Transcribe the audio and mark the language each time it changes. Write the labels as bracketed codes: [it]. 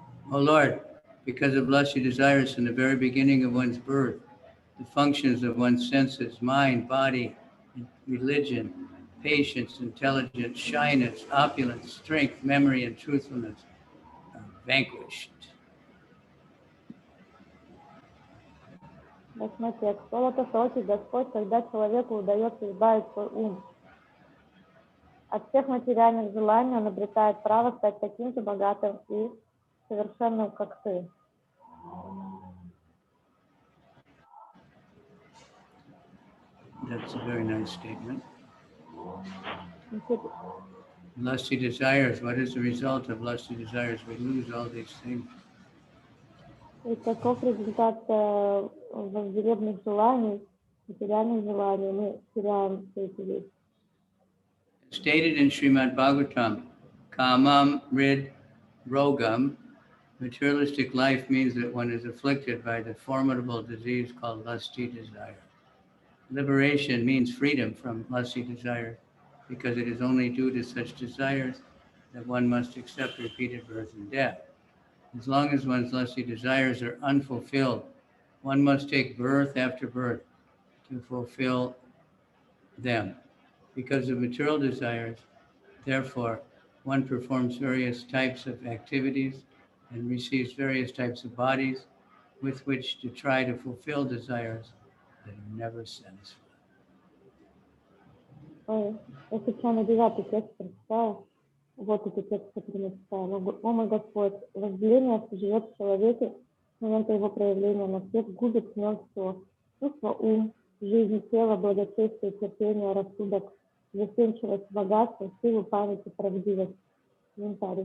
[en] O Lord, because of lusty desires from the very beginning of one's birth, the functions of one's senses, mind, body, religion, patience, intelligence, shyness, opulence, strength, memory, and truthfulness are vanquished. [ru] Восьмой текст. Солото-соки Господь, когда человеку удается избавить свой ум от всех материальных желаний, он обретает право стать таким же богатым и совершенным, как ты. [en] That's a very nice statement. Lusty desires, what is the result of lusty desires? We lose all these things. [ru] И каков результат вожделенных желаний, материальных желаний? Мы теряем все эти вещи. [en] Stated in Srimad Bhagavatam, Kamam Rid Rogam, materialistic life means that one is afflicted by the formidable disease called lusty desire. Liberation means freedom from lusty desires, because it is only due to such desires that one must accept repeated birth and death. As long as one's lusty desires are unfulfilled, one must take birth after birth to fulfill them. Because of material desires, therefore, one performs various types of activities and receives various types of bodies with which to try to fulfill desires that are never satisfied. [ru] Я случайно 9 текст прочитала. Вот этот текст, который я читала. О мой Господь, возделение живет в человеке с момента его проявления на свет, губит в нем все. Чувство, ум, жизнь, тело, благочестие, терпение, рассудок, застенчивость, богатство, силу, память и правдивость. Комментарий.